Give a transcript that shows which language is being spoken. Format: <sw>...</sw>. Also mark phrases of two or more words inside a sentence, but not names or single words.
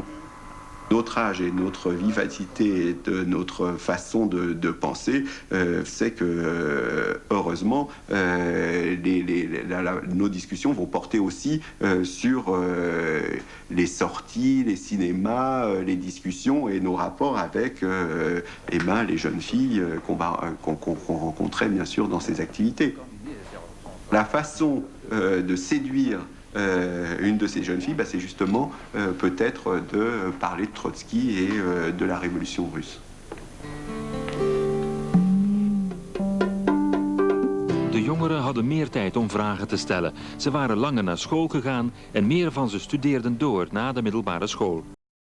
<fr>Notre âge et notre vivacité et notre façon de penser, c'est que, heureusement, nos discussions vont porter aussi sur les sorties, les cinémas, les discussions et nos rapports avec les jeunes filles qu'on rencontrait bien sûr dans ces activités. La façon de séduire une de ces jeunes filles, c'est justement peut-être de parler de Trotsky et de la révolution russe.</fr> <nl>De jongeren hadden meer tijd om vragen te stellen. Ze waren langer naar school gegaan en meer van ze studeerden door na de middelbare school.</nl>